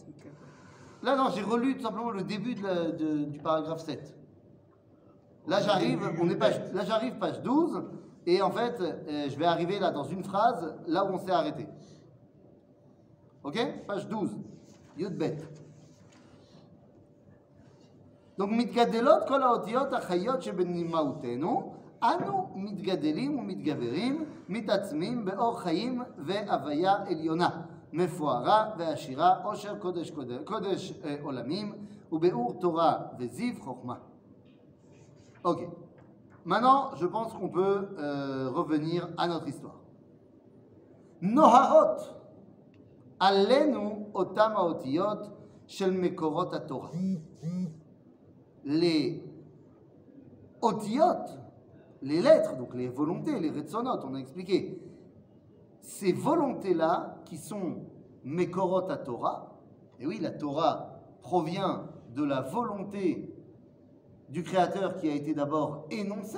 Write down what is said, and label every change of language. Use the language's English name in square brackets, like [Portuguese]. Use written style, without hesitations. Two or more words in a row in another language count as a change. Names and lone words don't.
[French] Là, non, j'ai relu tout simplement le début du paragraphe 7. Là, j'arrive page 12, et en fait, je vais arriver là dans une phrase, là où on s'est arrêté. Ok? Page 12. [Hebrew] יוד-בית. [French] Donc, [Hebrew] מתגדלות כל האותיות החיות שבנמהותנו, אנו מתגדלים ומתגברים, מתעצמים באור חיים והוויה עליונה, מפוארה ועשירה, עושר קודש עולמים, ובאור תורה וזיו חוכמה. [French] Ok. Maintenant, je pense qu'on peut revenir à notre histoire. [Hebrew] נוהרות עלינו אותם האותיות של מקורות התורה. [French] Les otiyot, les lettres, donc les volontés, les retsonot, on a expliqué, ces volontés-là qui sont mekorot à Torah, et oui, la Torah provient de la volonté du Créateur qui a été d'abord énoncé.